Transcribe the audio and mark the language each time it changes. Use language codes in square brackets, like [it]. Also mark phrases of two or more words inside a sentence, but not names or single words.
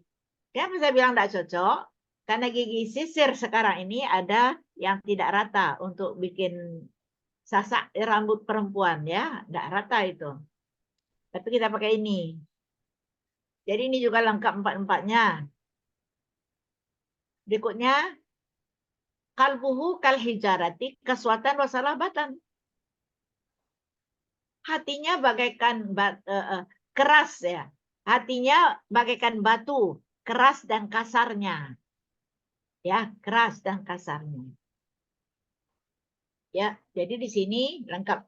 [id] Kenapa saya bilang tidak cocok? Karena gigi sisir sekarang ini ada yang tidak rata untuk bikin sasak rambut perempuan ya, tidak rata itu. Tapi kita pakai ini. Jadi ini juga lengkap empat-empatnya. Berikutnya, [ar] قلبه كالحجارة قسوة وصلابة. [id] Hatinya bagaikan keras ya. Hatinya bagaikan batu, keras dan kasarnya. Ya, keras dan kasarnya. Ya, jadi di sini lengkap.